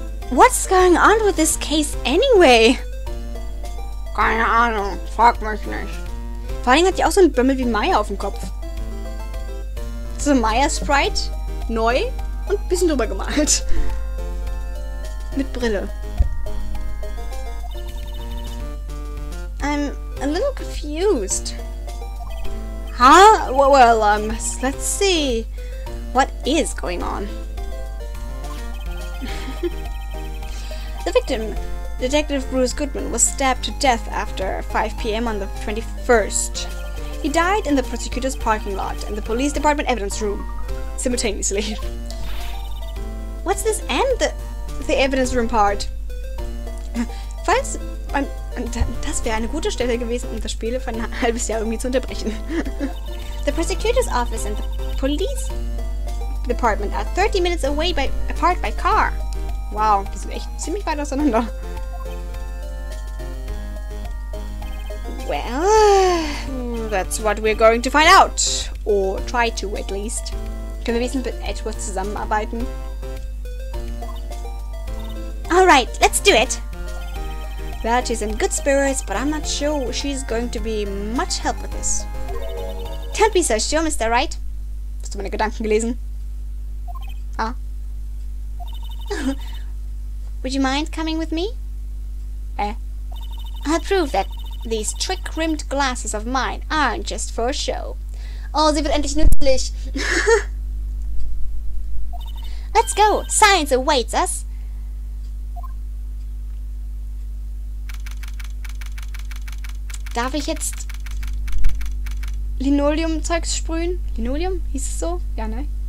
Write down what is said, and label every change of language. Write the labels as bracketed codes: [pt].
[en] What's going on with this case anyway? [de] Keine Ahnung, frag mich nicht. Vor allem hat die auch so einen Bömmel wie Maya auf dem Kopf. So Maya-Sprite, neu und ein bisschen drüber gemalt. Mit Brille. [en] I'm a little confused. Huh? Well, let's see. What is going on? The victim, Detective Bruce Goodman, was stabbed to death after 5 p.m. on the 21st. He died in the prosecutor's parking lot and the police department evidence room, simultaneously. What's this and the evidence room part? [de] Falls... Das wäre eine gute Stelle gewesen, um das Spiel für ein halbes Jahr irgendwie zu unterbrechen. [en] The prosecutor's office and the police department are 30 minutes away apart by car. [de] Wow, die sind echt ziemlich weit auseinander. [en] Well, that's what we're going to find out. Or try to, at least. [de] Können wir wenigstens mit Edgeworth zusammenarbeiten? [en] Alright, let's do it. Well, she's in good spirits, but I'm not sure she's going to be much help with this. Don't be so sure, Mr. Wright. [de] Hast du meine Gedanken gelesen? Ah. [en] Would you mind coming with me? I'll prove that these trick-rimmed glasses of mine aren't just for show. [de] Oh, sie wird endlich nützlich. [en] Let's go. Science awaits us. [de] Darf ich jetzt Linoleum-Zeugs sprühen? Linoleum? Hieß es so? Ja, ne?